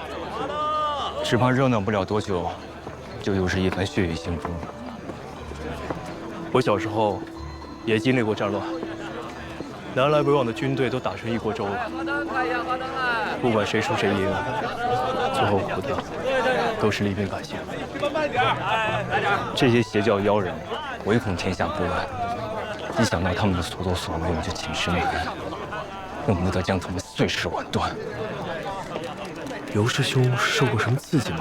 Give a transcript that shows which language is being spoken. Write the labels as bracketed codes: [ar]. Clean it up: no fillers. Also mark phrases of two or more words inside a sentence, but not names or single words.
[zh] 只怕熱鬧不了多久，就又是一番血雨腥風。我小時候也經歷過戰亂， 南來北往的軍隊都打成一鍋粥了。不管誰輸誰贏，最後活的都是黎民百姓。這些邪教妖人唯恐天下不亂，一想到他們的所作所為，我就寝食難安，恨不得將他们碎屍萬段。尤師兄受過什麼刺激嗎？